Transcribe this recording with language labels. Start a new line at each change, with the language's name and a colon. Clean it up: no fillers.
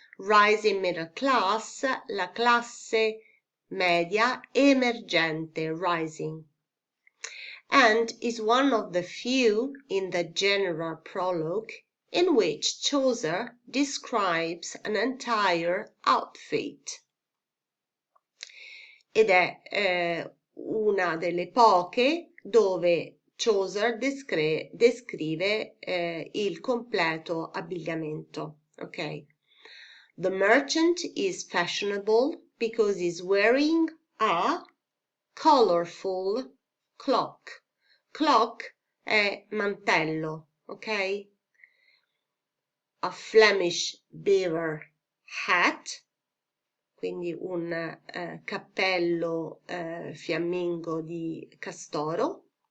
English: Rising middle class, la classe media emergente, rising. And is one of the few in the general prologue in which Chaucer describes an entire outfit.
Italian: Ed è una delle poche dove Chaucer descrive il completo abbigliamento.
English: Okay? The merchant is fashionable because he's wearing a colorful cloak.
Italian: Cloak è mantello, ok? A Flemish beaver hat, quindi un cappello fiammingo di castoro.